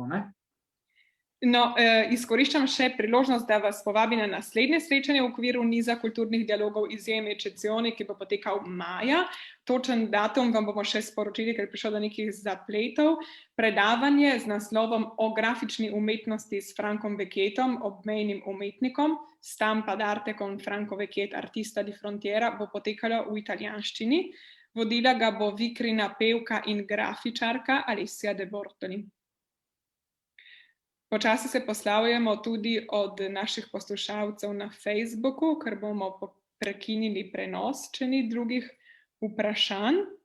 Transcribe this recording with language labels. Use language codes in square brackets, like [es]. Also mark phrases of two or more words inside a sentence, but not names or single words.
[sl] No, izkoriščam še priložnost, da vas povabim na naslednje srečanje v okviru niza kulturnih dialogov Izjeme Eccezioni, ki bo potekal maja. Točen datum vam bomo še sporočili, ker je prišlo do nekih zapletov. Predavanje z naslovom O grafični umetnosti s Frankom Vecchietom, obmejnim umetnikom, [it] Stampa d'arte con Franco Vecchiet, artista di frontiera, [sl] bo potekalo v italijanščini. Vodila ga bo Vikrina pevka in grafičarka Alessia De Bortoli. Počasi se poslavljamo tudi od naših poslušalcev na Facebooku, ker bomo prekinili prenos, če ni drugih vprašanj.